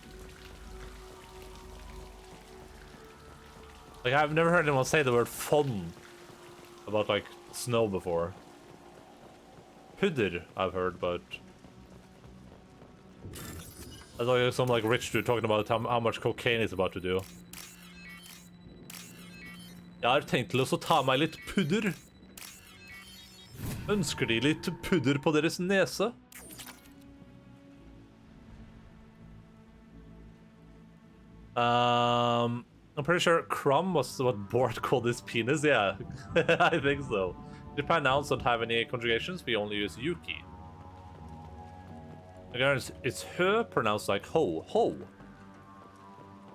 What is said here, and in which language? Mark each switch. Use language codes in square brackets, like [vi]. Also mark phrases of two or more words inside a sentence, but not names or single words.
[en] Like, I've never heard anyone say the word fonn about, like, snow before. Pudder, I've heard, but... That's like some, like, rich dude talking about how much cocaine he's about to do. [no] Jeg har tenkt til å ta meg litt pudder. Ønsker de litt pudder på deres nese? [en] I'm pretty sure crumb was what Bort called his penis, yeah. I think so. Japan nouns don't have any conjugations, we only use yuki. Again, it's her pronounced like ho, ho.